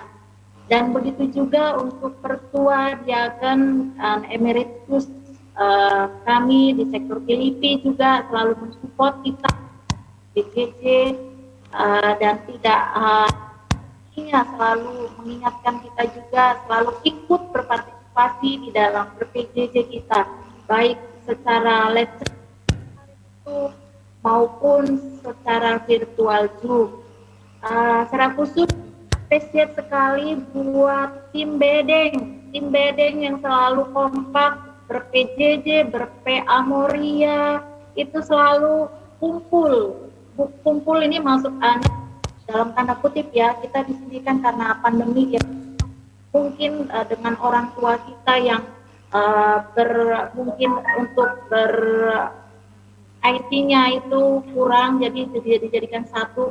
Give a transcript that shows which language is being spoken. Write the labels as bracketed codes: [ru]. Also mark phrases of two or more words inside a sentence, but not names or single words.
[id] Dan begitu juga untuk Pertua Diaken Emeritus kami di sektor Filipi juga selalu mensupport kita PJJ dan tidak selalu mengingatkan kita juga selalu ikut berpartisipasi di dalam ber-PJJ kita, baik secara live maupun secara virtual Zoom. Secara khusus spesial sekali buat tim bedeng yang selalu kompak ber-PJJ, ber-PA Moria, itu selalu kumpul ini maksud anak dalam tanda kutip ya, kita di sini kan karena pandemi ya, mungkin dengan orang tua kita yang mungkin untuk IT-nya itu kurang, jadi dijadikan satu.